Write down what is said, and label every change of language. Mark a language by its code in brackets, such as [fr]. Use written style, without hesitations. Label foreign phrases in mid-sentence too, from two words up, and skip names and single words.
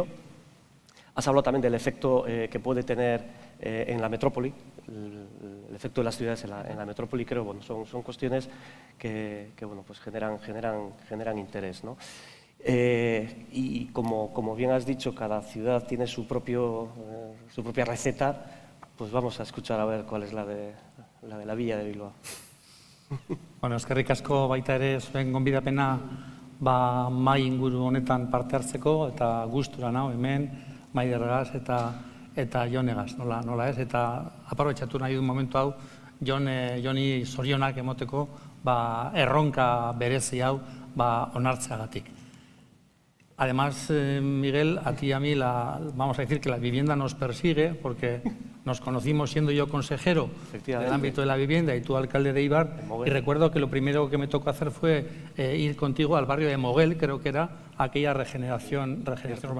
[es] Has hablado también del efecto que puede tener en la metrópoli, el efecto de las ciudades en la metrópoli. Creo, bueno, son cuestiones que bueno, pues generan interés, ¿no? Y como bien has dicho, cada ciudad tiene su propia receta. Pues vamos a escuchar a ver cuál es la de la Villa de Bilbao. [eu] Bueno, eskerrik asko baita ere zuen gonbidapena mahai inguru honetan parte hartzeko, eta gustura nao hemen Maidergaz eta Jonegaz, nola ez, eta aprobetxatu nahi du momentu hau Joni zorionak emoteko erronka berezi hau onartzeagatik. [es] Además, Miguel, a ti y a mí vamos a decir que la vivienda nos persigue, porque nos conocimos siendo yo consejero del ámbito de la vivienda y tú alcalde de Eibar, y recuerdo que lo primero que me tocó hacer fue ir contigo al barrio de Moguel, creo que era aquella regeneración urbana.